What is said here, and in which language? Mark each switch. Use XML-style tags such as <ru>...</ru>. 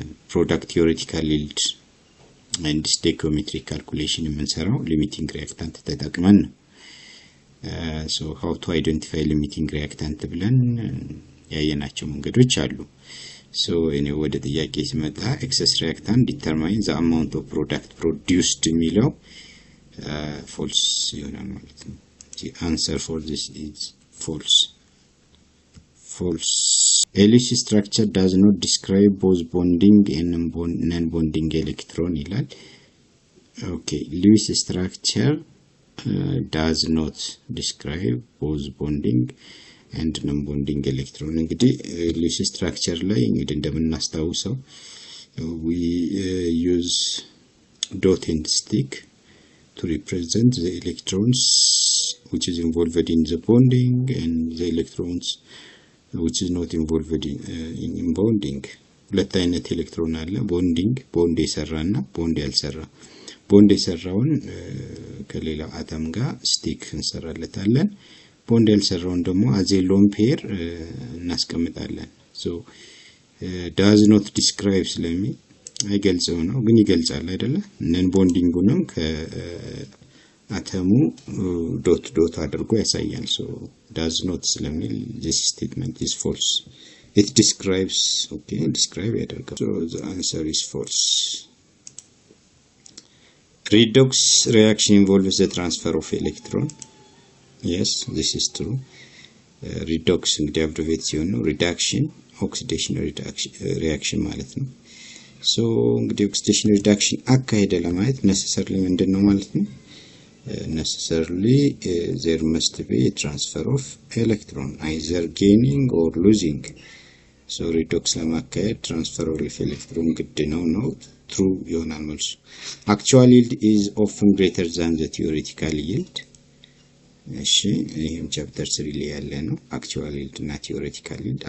<am>ፕሮዳክት ቲዮሬቲካል ይልድ</am> <en>and stoichiometric calculation</en> <am>የምንሰራው ሊሚቲንግ ሪአክታንት ተጠቅመን ነው።</am> <en>so how to identify limiting reactant</en> <am>ብለን ያየናቸው መንገዶች አሉ።</am> <en>so</en> <am>እኔ ወደ ጥያቄ ሲመጣ</am> <en>excess reactant determines the amount of product produced</en> <am>የሚለው false ይሆናል ማለት ነው።</am> <en>the answer for this is false. A Lewis structure does not describe both bonding and non-bonding electron</en> <am>ይላል።</am> <en>okay Lewis structure does not describe both bonding and non-bonding electron.</en> <am>እንግዲህ Lewis structure ላይ እንግዲህ እንደምናስታውሰው</am> <en>we use dot and stick to represent the electrons which is involved in the bonding and the electrons which is not involved in bonding.</en> <am>ሁለት አይነት ኤሌክትሮን አለ፣ ቦንድ የሰራና ቦንድ ያልሰራ። ቦንድ የሰራውን ከሌላ አተም ጋር ስቲክ እንሰራለታለን፣ ቦንድ ያልሰራውን ደግሞ</am> <en>as a lone pair</en> <am>እናስቀምጣለን።</am> <en>so does not describe</en> <am>ስለሚ አይገልጸው ነው፣ ግን ይገልጻል አይደለ? ነን ቦንዲንጉንም ከአተሙ ዶት ዶት አድርጎ ያሳያል። so does not ስለሚል</am> <en>this statement is false. it describes describe</en> <am>ያደርጋል።</am> <en>so the answer is false. Redox reaction involves the transfer of electron. yes this is true.</en> <am>redox እንግዲህ አብሪቬት ሲሆን ነው</am> <en>reduction oxidation reaction</en> <am>ማለት ነው። so እንግዲህ oxidation reduction አካሄደ ለማየት necessarily ምንድነው ማለት ነው?</am> <en>necessarily there must be a transfer of electron either gaining or losing. so redox</en> <am>ለማካሄድ</am> <en>transfer of electron</en> <am>ግድ ነው</am> <en>true</en> <am>ይሆናል መልሱ።</am> <en>actual yield is often greater than the theoretical yield.</en> <am>እሺ ይሄም ቻፕተር 3 ላይ ያለ ነው። actual yield እና theoretical yield.</am>